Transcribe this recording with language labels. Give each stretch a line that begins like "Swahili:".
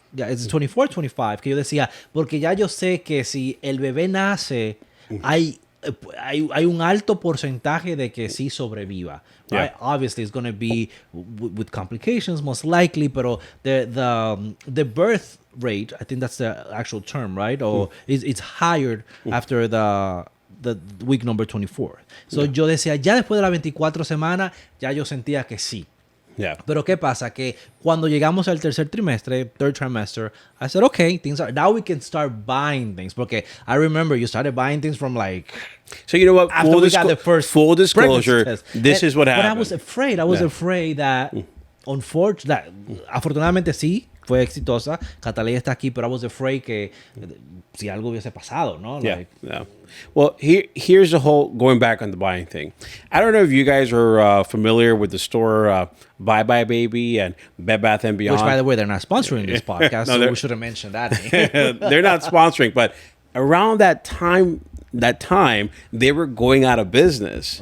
English: Yeah, it's 24, 25,
Spanish: que yo decía, porque ya yo sé que si el bebé nace, hay un alto porcentaje de que sí sobreviva.
English: Right? Obviously, it's going to be with complications, most likely, pero the birth rate, I think that's the actual term, right? Or it's higher after the week number 24.
Spanish: So yo decía, ya después de las 24 semanas, ya yo sentía que sí.
English: Yeah.
Spanish: Pero ¿qué pasa? Que cuando llegamos al tercer trimestre,
English: third trimester, I said, okay, now we can start buying things. Porque I remember you started buying things from like... So you know what? After we got the first full disclosure, this is what happened. But I was afraid. I was afraid that,
Spanish: afortunadamente sí, fue exitosa. Cataleya está aquí, pero
English: I was afraid
Spanish: que si algo hubiese pasado, ¿no?
English: Yeah, Like, yeah. Well, here's the whole going back on the buying thing. I don't know if you guys are familiar with the store Bye Bye Baby and Bed Bath and Beyond. which, by the way, they're not sponsoring this podcast, No, so they're- we should have mentioned that. They're not sponsoring, but around that time they were going out of business.